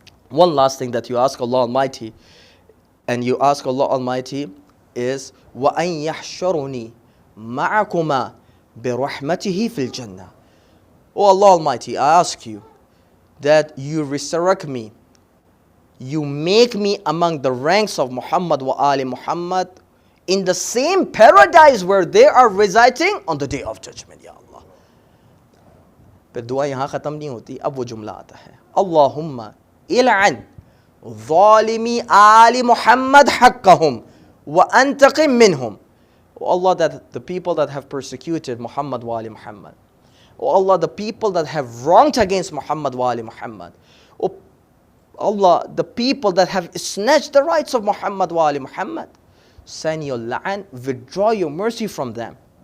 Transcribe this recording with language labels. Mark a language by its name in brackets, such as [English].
[English] One last thing that you ask Allah Almighty, and you ask Allah Almighty is [Arabic] وَأَن يَحْشُرُنِي مَعَكُمَا بِرَحْمَتِهِ فِي الْجَنَّةِ. [English] Oh Allah Almighty, I ask you that you resurrect me, you make me among the ranks of Muhammad wa Ali Muhammad in the same paradise where they are residing on the day of judgment, Ya Allah. [Hindi] पर दुआ यहाँ ख़त्म नहीं होती, अब वो जुमला आता है, [Arabic] Allahumma il'an ظالمي آل محمد حقهم وأنتقم منهم. [English] Oh Allah, that the people that have persecuted Muhammad wa Ali Muhammad, oh Allah, the people that have wronged against Muhammad wa Ali Muhammad, oh Allah, the people that have snatched the rights of Muhammad wa Ali Muhammad, send your la'an, withdraw your mercy from them.